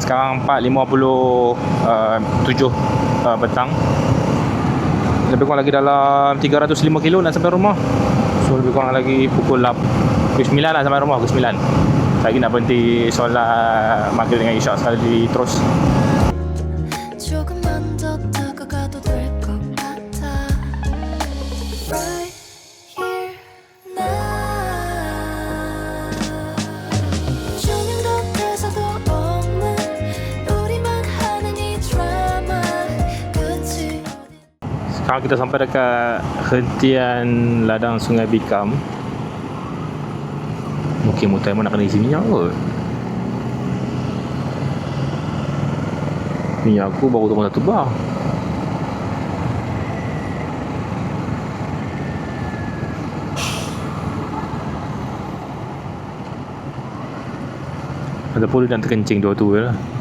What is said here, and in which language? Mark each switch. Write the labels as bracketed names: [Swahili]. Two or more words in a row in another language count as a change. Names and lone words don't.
[Malay] Sekarang 4.57 petang. Lebih kurang lagi dalam 305 kilo nak sampai rumah. So lebih kurang lagi pukul 9 lah sampai rumah, pukul 9. Lagi nak berhenti solat maghrib dengan isyak sekali terus. [Korean] 조금만 더 다가가도 될 것 같아 [English] Right here now [Korean] 조명도 대사도 없는 우리만 하는 이 드라마 끝이 [Malay] Sekarang kita sampai dekat hentian ladang Sungai Bikam. Mungkin motor nak kena isi minyak kot. Minyak aku baru tu 1 bar. Ataupun dia nak terkencing dua tu je lah.